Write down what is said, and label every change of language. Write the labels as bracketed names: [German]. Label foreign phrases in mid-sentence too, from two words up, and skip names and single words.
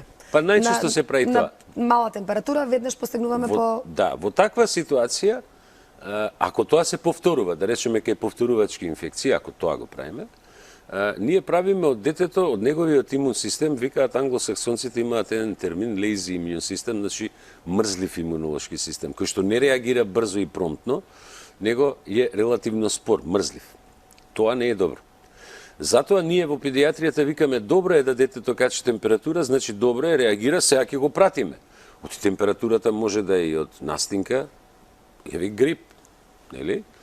[Macedonian] Па најчесто се прави тоа. На мала температура веднаш постигнуваме по... Да, во таква ситуација, ако тоа се повторува, да речеме кај повторувачки инфекции, ако тоа го правиме, ние правиме од детето, од неговиот имун систем, викаат англосаксонците имаат еден термин, [English] lazy immune system, [Macedonian] значи мрзлив имунолошки систем, кој што не реагира брзо и промптно, него е релативно спор, мрзлив. Тоа не е добро. Затоа ние во педиатријата викаме добро е да детето качи температура, значи добро е, реагира, сега ќе го пратиме. Од температурата може да е и од настинка, или грип, нели?